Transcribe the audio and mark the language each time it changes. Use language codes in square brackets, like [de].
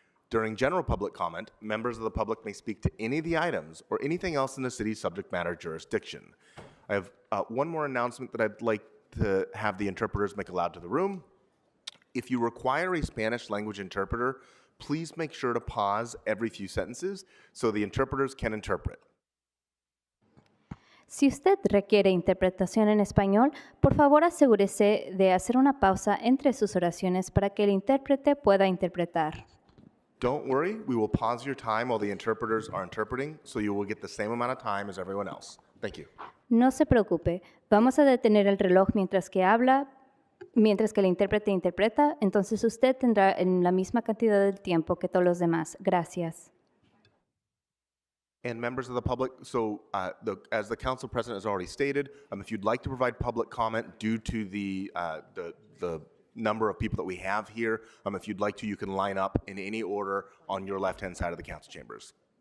[en] During general public comment, members of the public may speak to any of the items or anything else in the city's subject matter jurisdiction. I have one more announcement that I'd like to have the interpreters make aloud to the room. If you require a Spanish language interpreter, please make sure to pause every few sentences so the interpreters can interpret. [es] Si usted requiere interpretación en español, por favor asegúrese de hacer una pausa entre sus oraciones para que el intérprete pueda interpretar. [en] Don't worry, we will pause your time while the interpreters are interpreting, so you will get the same amount of time as everyone else. Thank you. [es] No se preocupe, vamos a detener el reloj mientras que habla, mientras que el intérprete interpreta, entonces usted tendrá en la misma cantidad de tiempo que todos los demás. Gracias. [en] And members of the public, so as the council president has already stated, if you'd like to provide public comment due to the number of people that we have here, if you'd like to, you can line up in any order on your left-hand side of the council chambers.